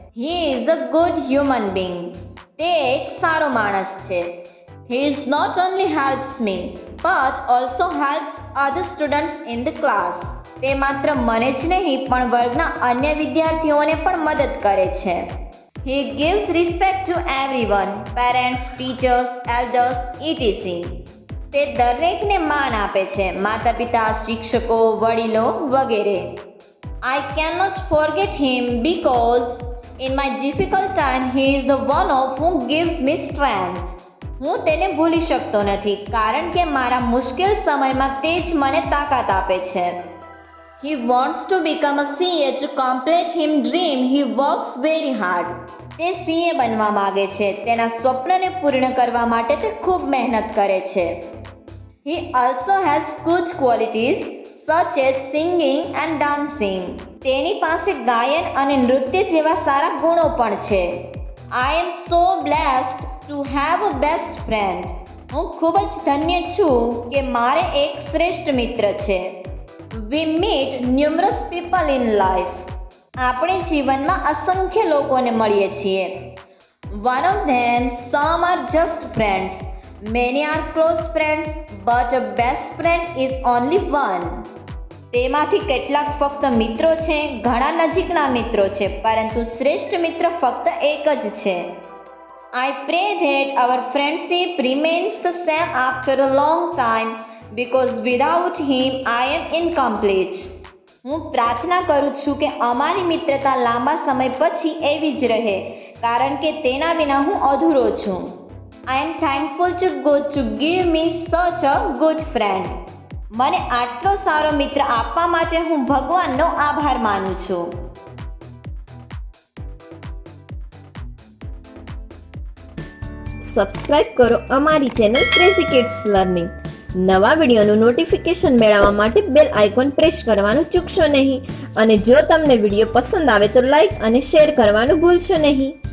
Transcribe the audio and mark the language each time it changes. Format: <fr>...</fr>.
<en>He is a good human being.</en> <gu>તે એક સારો માણસ છે.</gu> <en>He is not only helps me but also helps other students in the class.</en> <gu>તે માત્ર મને જ નહીં પણ વર્ગના અન્ય વિદ્યાર્થીઓને પણ મદદ કરે છે.</gu> <en>He gives respect to everyone, parents, teachers, elders, etc.</en> <gu>તે દરેકને માન આપે છે, માતા પિતા, શિક્ષકો, વડીલો વગેરે.</gu> <en>I cannot forget him because in my difficult time he is the one of who gives me strength.</en> <gu>હું તેને ભૂલી શકતો નથી કારણ કે મારા મુશ્કેલ સમયમાં તે જ મને તાકાત આપે છે.</gu> <en>He wants to become a CA to complete his dream. He works very hard.</en> <gu>તે CA બનવા માંગે છે. તેના સ્વપ્નને પૂર્ણ કરવા માટે તે ખૂબ મહેનત કરે છે.</gu> <en>He also has good qualities such as singing and dancing.</en> <gu>તેની પાસે ગાયન અને નૃત્ય જેવા સારા ગુણો પણ છે.</gu> <en>I am so blessed to have a best friend.</en> <gu>હું ખૂબ જ ધન્ય છું કે મારે એક શ્રેષ્ઠ મિત્ર છે.</gu> <en>We meet numerous people in life.</en> <gu>આપણે જીવનમાં અસંખ્ય લોકોને મળીએ છીએ.</gu> <en>One of them, some are just friends. Many are close friends, but a best friend is only one.</en> <gu>તેમાંથી કેટલાક ફક્ત મિત્રો છે, ઘણા નજીકના મિત્રો છે, પરંતુ શ્રેષ્ઠ મિત્ર ફક્ત એક જ છે.</gu> <en>I pray that our friendship remains the same after a long time. Because without him I am incomplete.</en> <gu>હું પ્રાર્થના કરું છું કે અમારી મિત્રતા લાંબા સમય પછી એવી જ રહે કારણ કે તેના વિના હું અધૂરો છું.</gu> <en>I am thankful to God to give me such a good friend.</en> <gu>મને આટલો સારો મિત્ર આપવા માટે હું ભગવાનનો આભાર માનું છું. સબસ્ક્રાઇબ કરો અમારી ચેનલ ક્રેઝી કિડ્સ લર્નિંગ. નવા વિડીયોનું નોટિફિકેશન મેળવવા માટે બેલ આઇકોન પ્રેસ કરવાનું ચૂકશો નહીં અને જો તમને વિડીયો પસંદ આવે તો લાઈક અને શેર કરવાનું ભૂલશો નહીં.</gu>